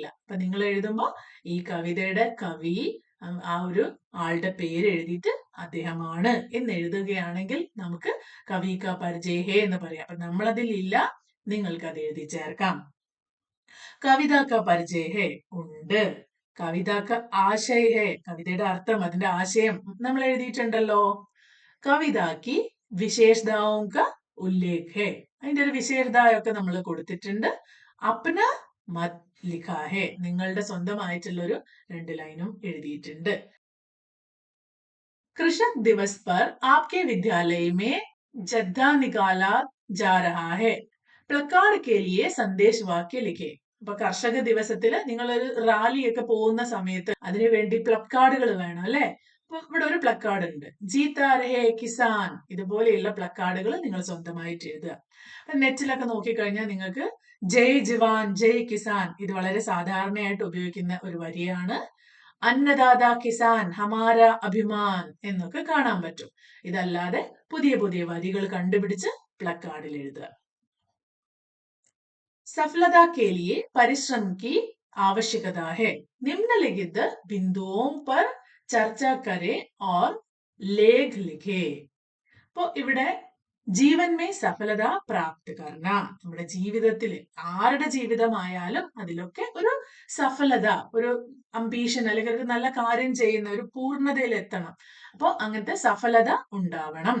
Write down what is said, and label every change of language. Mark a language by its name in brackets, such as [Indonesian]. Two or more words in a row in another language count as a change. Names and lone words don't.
[Malayalam] അപ്പൊ നിങ്ങൾ എഴുതുമ്പോ ഈ കവിതയുടെ കവി, ആ ഒരു ആളുടെ പേര് എഴുതിയിട്ട് അദ്ദേഹമാണ് എന്ന് എഴുതുകയാണെങ്കിൽ നമുക്ക് [Hindi] कवि का परिचय है [Malayalam] എന്ന് പറയാം. അപ്പൊ നമ്മളതിൽ ഇല്ല, നിങ്ങൾക്ക് അത് എഴുതി ചേർക്കാം. [Hindi] कविता का परिचय है ഉണ്ട്. कविता का आशय है, [Malayalam] കവിതയുടെ അർത്ഥം, അതിന്റെ ആശയം നമ്മൾ എഴുതിയിട്ടുണ്ടല്ലോ. [Hindi] कविता की विशेषताओं का उल्लेख है. [Malayalam] അതിന്റെ ഒരു വിശേഷതയൊക്കെ നമ്മൾ കൊടുത്തിട്ടുണ്ട്. [Hindi] अपना मत लिखा है, [Malayalam] നിങ്ങളുടെ സ്വന്തമായിട്ടുള്ള ഒരു 2 ലൈനും എഴുതിയിട്ടുണ്ട്. [Hindi] कृषक दिवस पर आपके विद्यालय में जद्दा निकाला जा रहा है. प्लकार्ड के लिए संदेश वाक्य लिखे. [Malayalam] അപ്പൊ കർഷക ദിവസത്തില് നിങ്ങളൊരു റാലിയൊക്കെ പോകുന്ന സമയത്ത് അതിനു വേണ്ടി പ്ലക്കാർഡുകൾ വേണം അല്ലെ. അപ്പൊ ഇവിടെ ഒരു പ്ലക്കാർഡ് ഉണ്ട്, [Hindi] जीता रहे किसान. [Malayalam] ഇതുപോലെയുള്ള പ്ലക്കാർഡുകൾ നിങ്ങൾ സ്വന്തമായിട്ട് എഴുതുക. നെറ്റിലൊക്കെ നോക്കിക്കഴിഞ്ഞാൽ നിങ്ങൾക്ക് [Hindi] जय जवान जय किसान, [Malayalam] ഇത് വളരെ സാധാരണയായിട്ട് ഉപയോഗിക്കുന്ന ഒരു വരിയാണ്. [Hindi] अन्नदाता किसान हमारा अभिमान [Malayalam] എന്നൊക്കെ കാണാൻ പറ്റും. ഇതല്ലാതെ പുതിയ പുതിയ വരികൾ കണ്ടുപിടിച്ച് പ്ലക്കാർഡിൽ എഴുതുക. [Hindi] सफलता के लिए परिश्रम की आवश्यकता है. निम्नलिखित बिंदुओं पर चर्चा करे और लेख लिखे. [Malayalam] അപ്പോ ഇവിടെ [Hindi] जीवन में सफलता प्राप्त करना, [Malayalam] നമ്മുടെ ജീവിതത്തിൽ ആരുടെ ജീവിതമായാലും അതിലൊക്കെ ഒരു സഫലത, ഒരു അംബീഷൻ അല്ലെങ്കിൽ ഒരു നല്ല കാര്യം ചെയ്യുന്ന ഒരു പൂർണ്ണതയിൽ എത്തണം. അപ്പോ അങ്ങനത്തെ സഫലത ഉണ്ടാവണം.